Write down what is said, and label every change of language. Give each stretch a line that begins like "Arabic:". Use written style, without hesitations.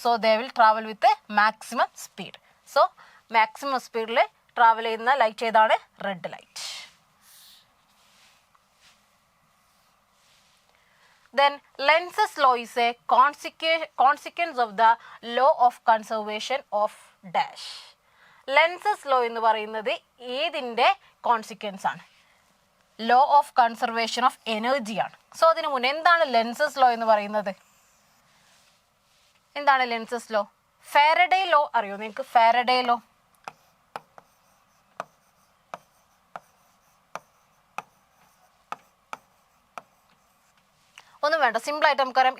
Malayalam: So they will travel with maximum speed. So maximum സ്പീഡിൽ travel ചെയ്യുന്ന light ഏതാണ്, red light.
English: Then Lenz's law is a consequence of the law of conservation of dash.
Malayalam: Lenz's law എന്ന് പറയുന്നത് ഏതിൻ്റെ consequence ആണ്, law of conservation of energy ആണ്. So അതിന് മുന്നേ എന്താണ് ലെൻസസ് ലോ എന്ന് പറയുന്നത്, എന്താണ് ലെൻസസ് ലോ? ഫാരഡേ ലോ അറിയോ നിങ്ങൾക്ക്? ഫാരഡേ ലോ ഒന്നും വേണ്ട, സിമ്പിൾ ആയിട്ട് നമുക്കറിയാം.